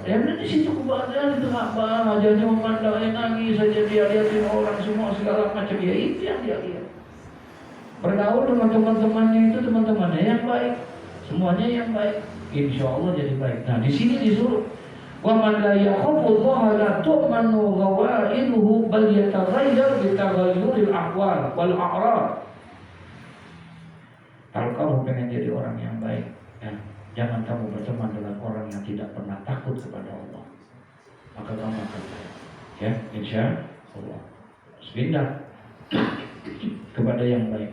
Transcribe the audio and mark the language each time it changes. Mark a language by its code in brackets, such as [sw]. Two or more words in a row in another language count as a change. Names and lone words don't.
[id] Ya di situ kebahagiaan itu Ka'bah. Ajarnya memandangnya nangis saja, dia lihatin orang semua segala macam. Ya itu yang dia lihat. Bergaul dengan teman-temannya itu teman-temannya yang baik, semuanya yang baik. [ar] إن شاء الله [id] jadi baik. Nah di sini disuruh. [ar] ومن لا يخاف الله لا تؤمن غوائله بل يتغير بتغير الأحوال والأعراض. [id] Kalau kamu pengen jadi orang yang baik, ya, jangan kamu berteman dengan orang yang tidak pernah takut kepada Allah. Maka kamu akan baik. Ya, [ar] إن شاء الله. [id] Pindah kepada yang baik.